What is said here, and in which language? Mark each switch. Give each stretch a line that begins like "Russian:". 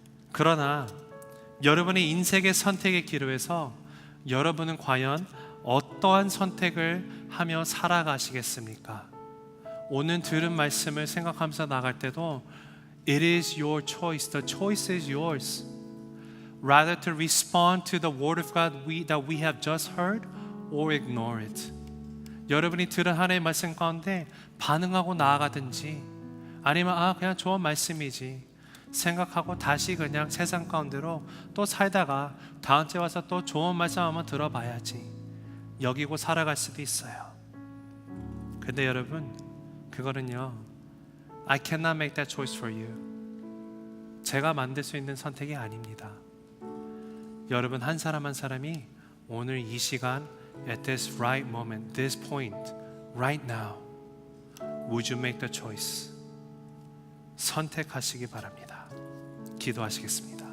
Korean: 그러나 여러분의 인생의 선택의 기로에서 여러분은 과연 어떠한 선택을 하며 살아가시겠습니까? 오늘 들은 말씀을 생각하면서 나갈 때도
English: It is your choice. The choice is yours. Rather to respond to the word of God that we have just heard or ignore it.
Korean: 여러분이 들은 하나님의 말씀 가운데 반응하고 나아가든지 아니면 그냥 좋은 말씀이지 생각하고 다시 그냥 세상 가운데로 또 살다가 다음 주에 와서 또 좋은 말씀 한번 들어봐야지 여기고 살아갈 수도 있어요. 근데 여러분, 그거는요,
English: I cannot make that choice for you.
Korean: 제가 만들 수 있는 선택이 아닙니다. 여러분 한 사람 한 사람이 오늘 이 시간
English: at this right moment, this point, right now, would you make the choice?
Korean: 선택하시기 바랍니다. 기도하시겠습니다.